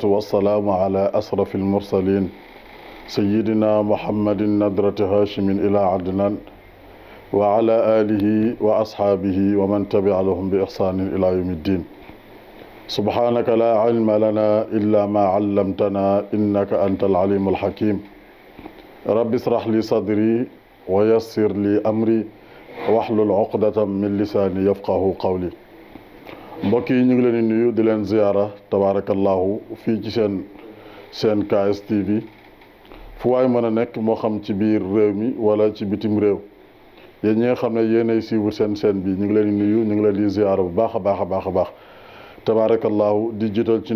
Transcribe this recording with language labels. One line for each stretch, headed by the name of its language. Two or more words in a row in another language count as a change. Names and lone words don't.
Arabic: والسلام على أشرف المرسلين سيدنا محمد نضرة هاشم إلى عدنان وعلى آله وأصحابه ومن تبع لهم بإحسان إلى يوم الدين سبحانك لا علم لنا إلا ما علمتنا إنك أنت العليم الحكيم رب اشرح لي صدري ويسر لي أمري واحلل عقدة من لساني يفقه قولي
Wolof: mbokk yi ñu ngi leen di nuyu di leen ziyaara tabaarakallahu fii ci seen KSTV fu waay mën a nekk moo xam ci biir réew mi wala ci bitim réew yéen ñi nga xam ne yéenay suivre seen bi ñu ngi leen di nuyu ñu ngi leen di ziyaara bu baax a baax tabaarakallahu di jiital ci